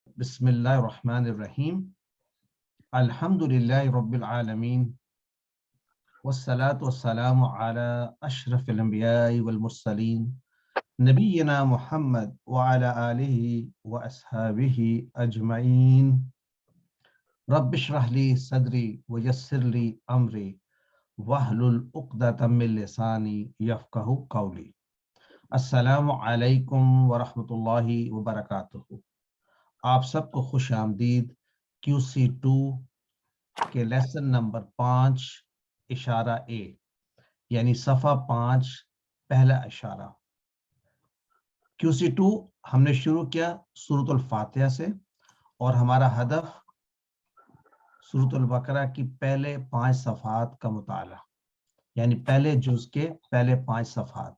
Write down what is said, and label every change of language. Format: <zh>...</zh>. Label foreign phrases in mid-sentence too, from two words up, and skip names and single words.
<ar>بسم الله الرحمن الرحيم. الحمد لله رب العالمين والصلاة والسلام على أشرف الأنبياء والمرسلين نبينا محمد وعلى آله وأصحابه أجمعين. رب اشرح لي صدري ويسر لي أمري واحلل عقدة من لساني يفقهوا قولي. السلام عليكم ورحمة الله وبركاته.</ar> <ur>آپ سب کو خوش آمدید QC2 کے</ur> <en>lesson number</en> <ur>5 اشارہ اے یعنی صفحہ 5 پہلا اشارہ. QC2 ہم نے شروع کیا سورۃ الفاتحہ سے اور ہمارا ہدف سورۃ البقرہ کی پہلے 5 صفحات کا مطالعہ یعنی پہلے جز کے پہلے 5 صفحات.</ur>